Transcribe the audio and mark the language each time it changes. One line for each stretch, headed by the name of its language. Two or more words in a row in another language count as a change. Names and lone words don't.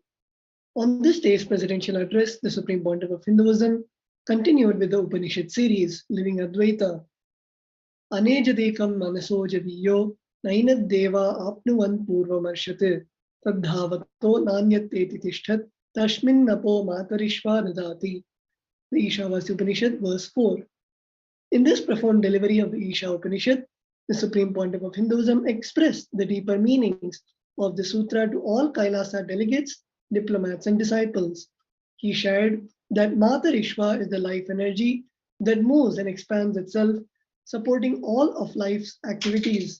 English: On this day's presidential address, the Supreme Pontiff of Hinduism continued with the Upanishad series, Living Advaita.
Sanskrit: अनेजदेकं मनसो जवीयो नैनद्देवा आप्नुवन्पूर्वमर्षत् तद्धावतोऽन्यानत्येति तिष्ठत् तस्मिन्नपो मातरिश्वा दधाति.
English: The Ishavasya Upanishad, verse 4. In this profound delivery of the Isha Upanishad, the Supreme Pontiff of Hinduism expressed the deeper meanings of the sutra to all Kailasa delegates, diplomats, and disciples. He shared that Matarishva is the life energy that moves and expands itself, supporting all of life's activities.